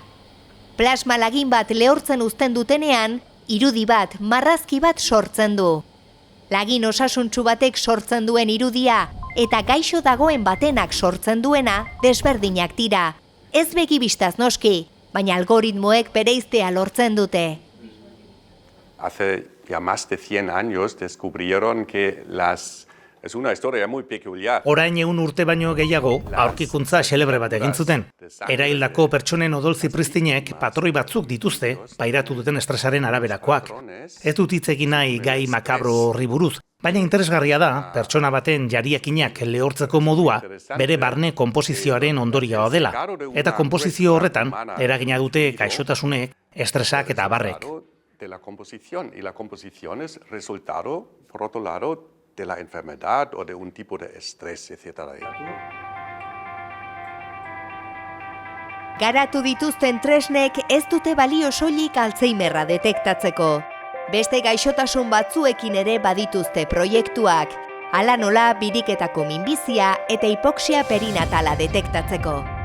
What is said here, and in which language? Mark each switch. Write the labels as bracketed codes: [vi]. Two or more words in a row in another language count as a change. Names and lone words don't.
[eu] Plasma lagin bat lehortzen uzten dutenean, irudi bat, marrazki bat sortzen du. Lagin osasuntsu batek sortzen duen irudia eta gaixo dagoen batenak sortzen duena desberdinak dira. Ez begi bistaz noski, baina algoritmoek bereiztea lortzen dute. [es] Hace ya más de 100 años descubrieron que es una historia muy peculiar. [eu] Orain 100 urte baino gehiago, aurkikuntza xelebre bat egin zuten. Eraildako pertsonen odol-zipristinek patroi batzuk dituzte, pairatu duten estresaren araberakoak. Ez dut hitz egin nahi gai makabro horri buruz, baina interesgarria da, pertsona baten jariakinak lehortzeko modua, bere barne konposizioaren ondorioa dela. Eta konposizio horretan, eragina dute gaixotasunek, estresak eta abarrek. [es] De la composición, y la composición es resultado, por otro lado, de la enfermedad o de un tipo de estrés, etc. [eu] Garatu dituzten tresnek ez dute balio soilik Alzheimerra detektatzeko. Beste gaixotasun batzuekin ere badituzte proiektuak, hala nola biriketako minbizia eta hipoksia perinatala detektatzeko.